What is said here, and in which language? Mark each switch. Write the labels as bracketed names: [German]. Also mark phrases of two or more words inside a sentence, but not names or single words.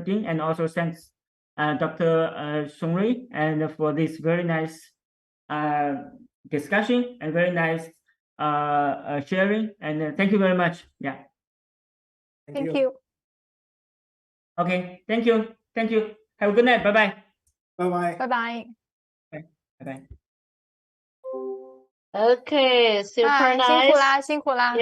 [English] Ding, and also thanks Dr. Songrui, and for this very nice discussion and very nice sharing. And thank you very much. Yeah. Thank you. Okay. Thank you. Have a good night. Bye-bye. Bye-bye. Bye-bye. Bye-bye. Okay, super 啊， nice. [Chinese] 辛苦啦，辛苦啦。